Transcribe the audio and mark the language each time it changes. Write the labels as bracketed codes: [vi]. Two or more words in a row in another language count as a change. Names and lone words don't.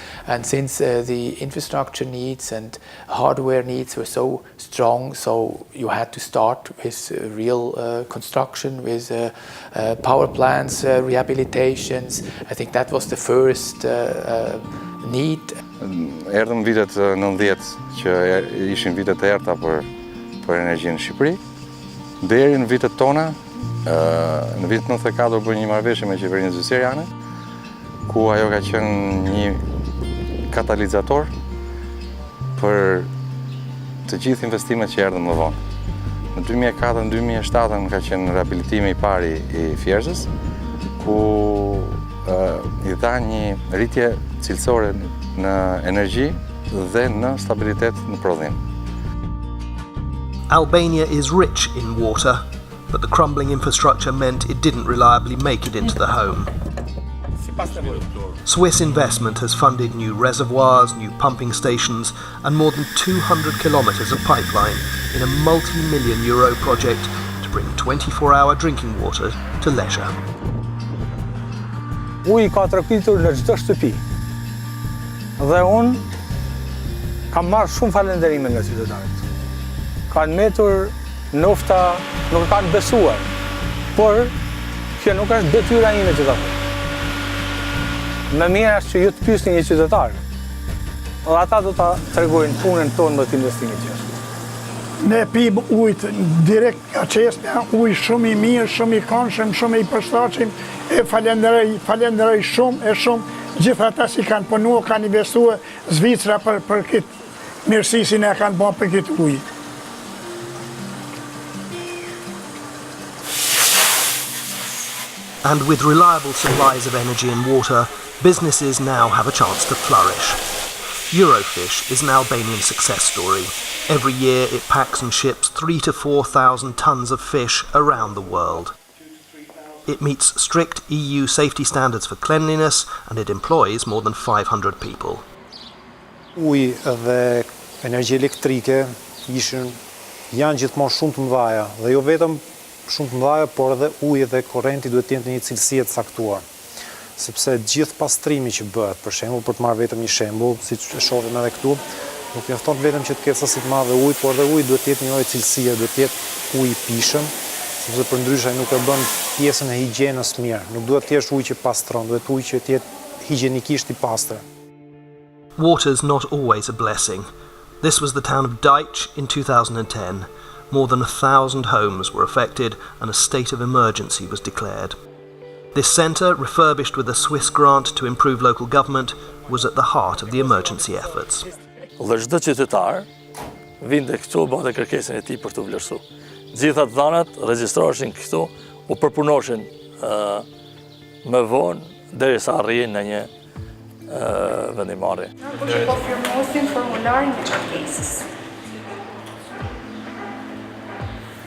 [en] And since the infrastructure needs and hardware needs were so strong, so you had to start with real construction, with power plants, rehabilitations. I think that was the first need. [sq] Erdhëm vitet 90 që ishin vitet e errta për energjinë në Shqipëri. Deri në vitet tona, në vitin 94 bërë një marrëveshje me qeverinë Zvicerane, ku ajo ka qenë një katalizator për të gjithë investimet që erdhën më vonë. Në 2004 në 2007 ka qenë rehabilitimi i pari i Fierzës, ku i dha një rritje cilësore në energji dhe në stabilitet në prodhim. [en] Albania is rich in water, but the crumbling infrastructure meant it didn't reliably make it into the home. Swiss investment has funded new reservoirs, new pumping stations, and more than 200 kilometers of pipeline in a multi-million euro project to bring 24-hour drinking water to leisure. [sq] Uji ka trokitur në çdo shtëpi. Dhe unë kam marrë shumë falënderime nga qytetarët. Kanë metur nofta, nuk e kanë besuar, por kjo nuk është detyra ime që ta them. Më mirë është që ju të pyesni një qytetar, dhe ata do ta tregojnë punën tonë me të investimit që është. Ne pim ujtë direkt nga çeşme, ujë shumë i mirë, shumë i këndshëm, shumë i përshtatshëm, e falenderoj shumë gjithë ata që kanë punuar, kanë investuar Zvicra për këtë mirësisin e kanë bërë për këtë ujë. [en] And with reliable supplies of energy and water, businesses now have a chance to flourish. Eurofish is an Albanian success story. Every year it packs and ships 3,000 to 4,000 tons of fish around the world. It meets strict EU safety standards for cleanliness and it employs more than 500 people. [sq] Uji dhe energji elektrike janë gjithmonë shumë të mëdha dhe jo vetëm shumë të mëdha, por edhe uji dhe korrenti duhet të jenë në një cilësi të caktuar. Sepse gjithë pastrimi që bëhet, për shembull, për të marrë vetëm një shembull, siç e shohim edhe këtu, nuk mjafton vetëm që të ketë sasi të madhe ujë, por edhe uji duhet të jetë një lloj cilësie, duhet të jetë ujë i pishëm, sepse përndryshe nuk e bën pjesën e higjienës mirë. Nuk duhet të jesh ujë që pastron, duhet ujë që të jetë higienikisht i pastër. [en] Water's not always a blessing. This was the town of Deitch in 2010. More than 1,000 homes were affected and a state of emergency was declared. This centre, refurbished with a Swiss grant to improve local government, was at the heart of the emergency efforts. [sq] Dhe çdo qytetar vinte këtu bënte kërkesën e tij për të vlerësuar. Gjitha të dhanat regjistroheshin këtu, u përpunoshin më vonë derisa arrihen në një vendimmarrje. Ne konfirmosim formularin e kërkesës.